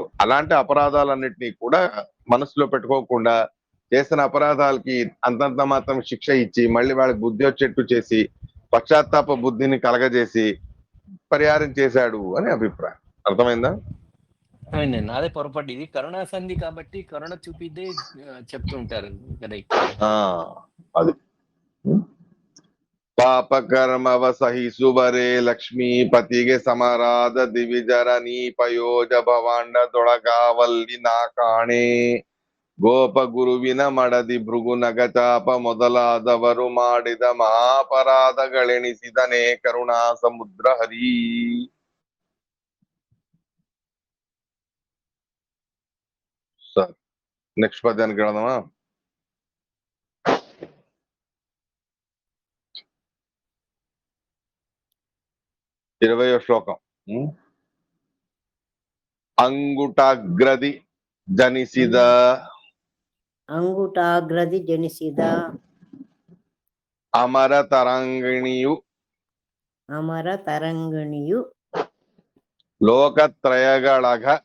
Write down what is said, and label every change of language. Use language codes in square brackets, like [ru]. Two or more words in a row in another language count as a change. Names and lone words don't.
[te] అలాంటి అపరాధాలన్నిటినీ కూడా మనసులో పెట్టుకోకుండా చేసిన అపరాధాలకి అంతంత మాత్రం శిక్ష ఇచ్చి మళ్ళీ వాళ్ళకి బుద్ధి వచ్చేట్టు చేసి పశ్చాత్తాప బుద్ధిని కలగజేసి పరిహారం చేశాడు అని అభిప్రాయం. అర్థమైందా? అవునండి, అదే పొరపాటు. ఇది కరుణా సంధి కాబట్టి కరుణ చూపిదే చెప్తూ ఉంటారు కదా. [kn] అది ಪಾಪಕರ್ಮವ ಸಹಿಸುವರೆ ಲಕ್ಷ್ಮೀಪತಿಗೆ ಸಮರಾದ ದಿವಿಜರ ನೀಪಯೋಜ ಭವಾಂಡದೊಳಗಾವಲ್ಲಿ ನಾ ಕಾಣೆ. ಗೋಪ ಗುರುವಿನ ಮಡದಿ ಭೃಗು ನಗಚಾಪ ಮೊದಲಾದವರು ಮಾಡಿದ ಮಹಾಪರಾಧಗಳೆಣಿಸಿದನೇ ಕರುಣಾ ಸಮುದ್ರ ಹರಿ. ಸರ್, ನೆಕ್ಸ್ಟ್ ಪದ್ಯಾన్ని ಕೇಳೋಣ. [te] 20వ శ్లోకం. [kn] ಅಂಗುಟಾಗ್ರದಿ ಜನಿಸಿದ ಅಮರ ತರಂಗಿಣಿಯು ಲೋಕತ್ರಯಗಳಗ